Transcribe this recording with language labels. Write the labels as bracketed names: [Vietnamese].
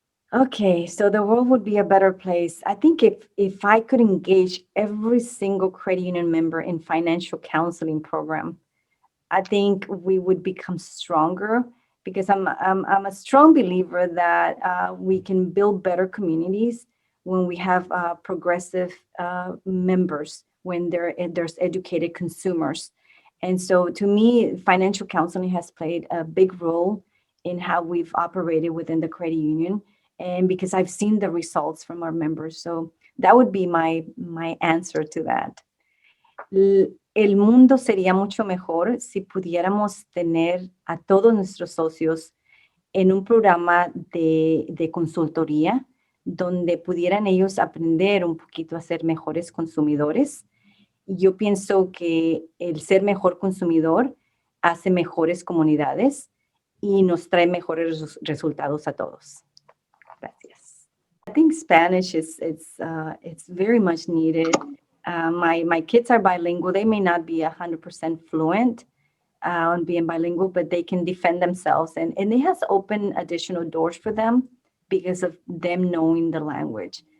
[English] Okay, so the world would be a better place. I think if I could engage every single credit union member in financial counseling program, I think we would become stronger, because I'm a strong believer that we can build better communities when we have progressive members, when there's educated consumers. And so to me, financial counseling has played a big role in how we've operated within the credit union, and because I've seen the results from our members. So that would be my answer to that. [Spanish] El mundo sería mucho mejor si pudiéramos tener a todos nuestros socios en un programa de consultoría, donde pudieran ellos aprender un poquito a ser mejores consumidores yo pienso que el ser mejor consumidor hace mejores comunidades y nos trae mejores resultados a todos. Gracias. [English] I think Spanish it's very much needed. My kids are bilingual. They may not be 100% fluent on being bilingual, but they can defend themselves, and it has opened additional doors for them because of them knowing the language.